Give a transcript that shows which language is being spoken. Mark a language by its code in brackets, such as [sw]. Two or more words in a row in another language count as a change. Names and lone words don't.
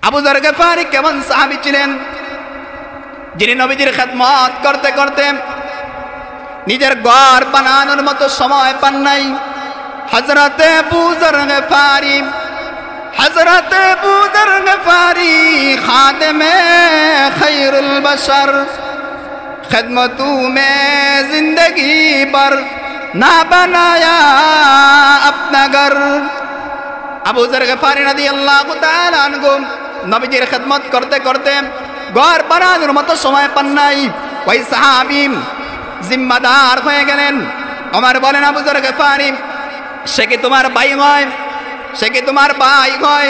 [bn] আবু যর গফারি কেমন সাহাবী ছিলেন, যিনি নবীজির খেদমত করতে করতে নিজের ঘর বানানোর মতো সময় পান নাই। [ur] حضرتِ ابو ذر غفاری، حضرتِ ابو ذر غفاری خادمِ خیر البشر, خدمتوں میں زندگی پر نہ بنایا اپنا گھر۔ [bn] আবু যর গফারি রাদিয়াল্লাহু তাআলা আনহু নবীজির খেদমত করতে করতে ঘর বানানোর মতো সময় পান নাই। ওই সাহাবী জিম্মাদার হয়ে গেলেন। ওমর বলেন, আবু যর গফারি সে কি তোমার ভাই হয়, সে কি তোমার ভাই হয়?